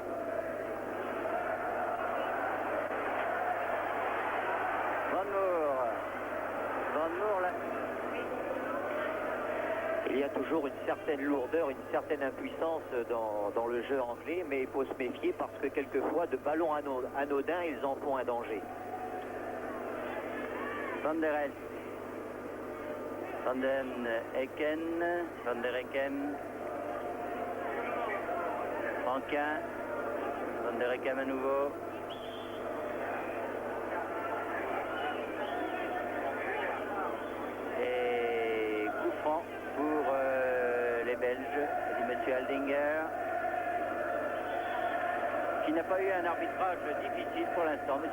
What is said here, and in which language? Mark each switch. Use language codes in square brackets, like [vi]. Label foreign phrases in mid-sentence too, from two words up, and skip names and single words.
[fr] Van Moor là. Il y a toujours une certaine lourdeur, une certaine impuissance dans le jeu anglais, mais il faut se méfier parce que quelquefois, de ballons anodins, ils en font un danger. Van der Elst. Van den Hecken. Van der Hecken. Franquin. Van der Hecken à nouveau. Et coup franc pour les Belges, dit M. Aldinger, qui n'a pas eu un arbitrage difficile pour l'instant, M.